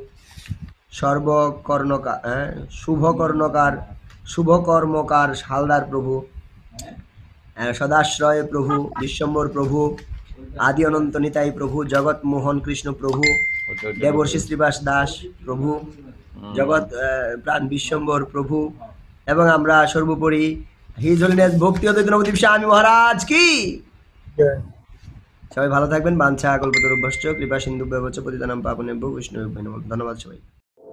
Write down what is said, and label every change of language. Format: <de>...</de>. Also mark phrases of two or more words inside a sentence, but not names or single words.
<bn>শুভকর্মকার হালদার প্রভু, সদাশ্রয় প্রভু, বিশ্বম্বর প্রভু, আদি অনন্ত নিতাই প্রভু, জগৎ মোহন কৃষ্ণ প্রভু, দেবর্ষি শ্রীবাস দাস প্রভু, জগৎ প্রাণ বিশ্বম্বর প্রভু, এবং আমরা সর্বোপরি</bn> <en>His Holiness</en> <bn>ভক্তি অদ্বৈত নবদ্বীপ স্বামী মহারাজ কি। সবাই ভালো থাকবেন।</bn> <sa>বাঞ্ছা কল্পতরুভ্যশ্চ কৃপা সিন্ধুভ্যেব চ পতিতানাং পাবনেভ্যো বৈষ্ণবেভ্যো নমঃ।</sa> <bn>ধন্যবাদ সবাই।</bn>